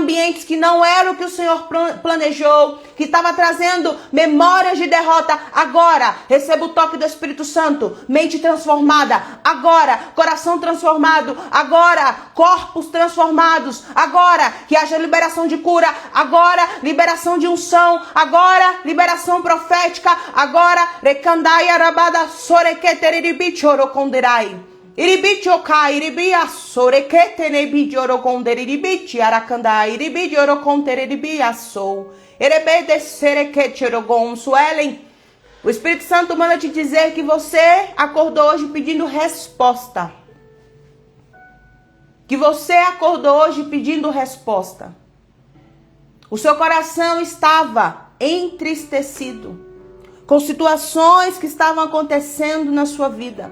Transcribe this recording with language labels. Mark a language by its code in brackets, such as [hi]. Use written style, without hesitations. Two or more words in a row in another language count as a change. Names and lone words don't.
[pt] ambientes que não era o que o Senhor planejou, que estava trazendo memórias de derrota, agora receba o toque do Espírito Santo, mente transformada, agora coração transformado, agora corpos transformados, agora que haja liberação de cura, agora liberação de unção, agora liberação profética, agora recandai arabada soreketeriribi chorokonderai. Iribichokai iribia soreketenebi chorokonderiribi arakandai iribi chorokonderiribi assou. Erebede sereketchorogon suelen. O Espírito Santo manda te dizer que você acordou hoje pedindo resposta. Que você acordou hoje pedindo resposta. O seu coração estava entristecido com situações que estavam acontecendo na sua vida.